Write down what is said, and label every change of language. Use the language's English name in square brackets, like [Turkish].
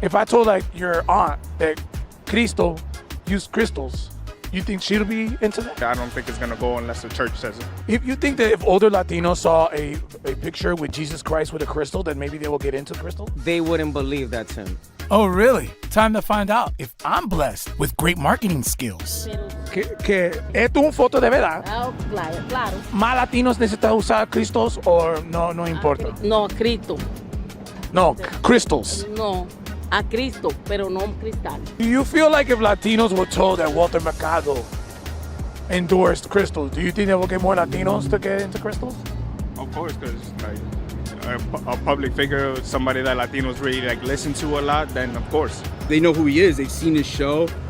[English] If I told like your aunt that Cristo used crystals, you think she'll be into that? I don't think it's gonna go unless the church says it. If you think that if older Latinos saw a picture with Jesus Christ with a crystal, then maybe they will get into crystal? They wouldn't believe that's him. Oh, really? Time to find out if I'm blessed with great marketing skills. [Spanish] Que esto es un foto de verdad. Claro. ¿Más latinos necesitan usar cristos o no importa? No, a Cristo. [English] No, crystals. [Spanish] No, a Cristo, pero no cristal. [English] Do you feel like if Latinos were told that Walter Mercado endorsed crystals, do you think they will get more Latinos to get into crystals? Of course, because like a public figure, somebody that Latinos really like listen to a lot, then of course. They know who he is. They've seen his show.